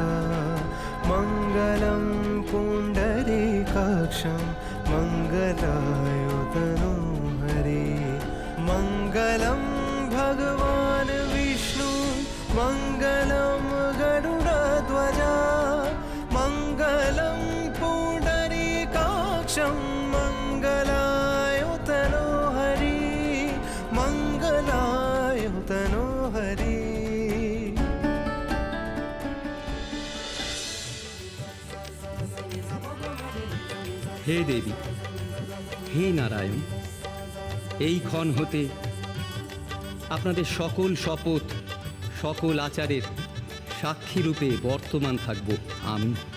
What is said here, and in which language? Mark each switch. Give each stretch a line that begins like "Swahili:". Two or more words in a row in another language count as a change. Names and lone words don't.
Sanskrit: मङ्गलं पुण्डरीकाक्षं मङ्गलायुतनो हरे मङ्गलं भगवान् विष्णु मङ्गलं गरुडध्वजा मङ्गलं पुण्डरीकाक्षं मङ्गलायुतनो हरि मङ्गलायुतनो हरि।
Bangla: হে দেবী, হে নারায়ণ, এই ক্ষণ হতে আপনাদের সকল শপথ, সকল আচারের সাক্ষী রূপে বর্তমান থাকব আমি।